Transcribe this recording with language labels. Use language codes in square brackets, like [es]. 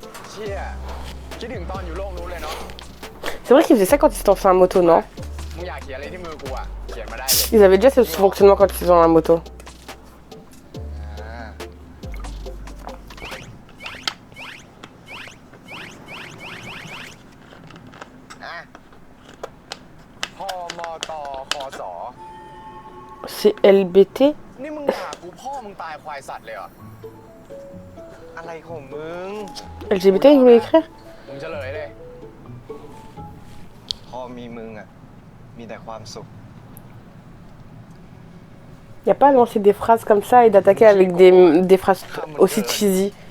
[th] เชี่ยคิดถึงตอนอยู่โลกนู้นเลยเนาะ [fr] C'est vrai qu'ils faisaient ça quand ils étaient en moto, non? [th] มึงอยากเขียนอะไรที่มือกูอะเขียนมาได้เลย [fr] Ils avaient déjà ce fonctionnement quand ils étaient en moto. [th] พอมอตอคอสอ [fr] C'est LBT? [th] นี่มึงด่ากูพ่อมึงตายควายสัตว์เลยเหรอ อะไรของมึง [fr] LGBT, ils voulaient écrire? [th] มึงเฉลยเลย อมีมึงอ่ะมีแต่ความสุข [fr] Y a pas à lancer des phrases comme ça et d'attaquer avec des phrases aussi cheesy.